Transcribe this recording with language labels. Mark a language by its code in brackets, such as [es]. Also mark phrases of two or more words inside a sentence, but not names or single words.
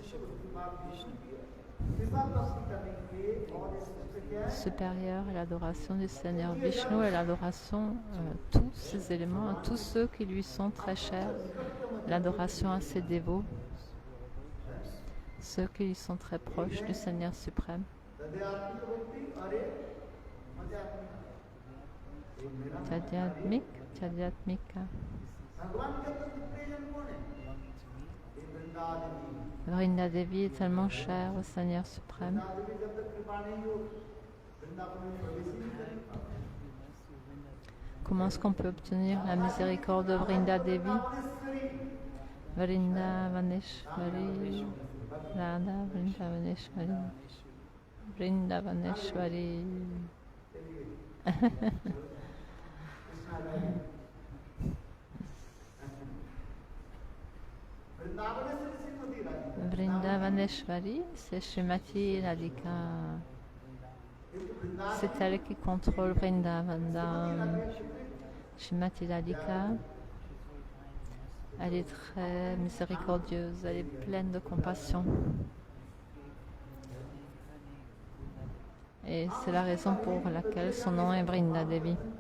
[fr] Supérieur est l'adoration du Seigneur Vishnu et l'adoration tous ces éléments, à tous ceux qui lui sont très chers, l'adoration à ses dévots, ceux qui lui sont très proches du Seigneur suprême. Tadhyatmika. Vrinda Devi est tellement chère au Seigneur suprême. Comment est-ce qu'on peut obtenir la miséricorde de Vrinda Devi? Vrinda Vaneshwari, Radha Vrinda Vaneshwari. Vrindavaneshwari. Vrindavaneshwari, c'est Srimati Radhika. C'est elle qui contrôle Vrindavan. Srimati Radhika, elle est très miséricordieuse, elle est pleine de compassion. Et c'est la raison pour laquelle son nom est Vrinda Devi.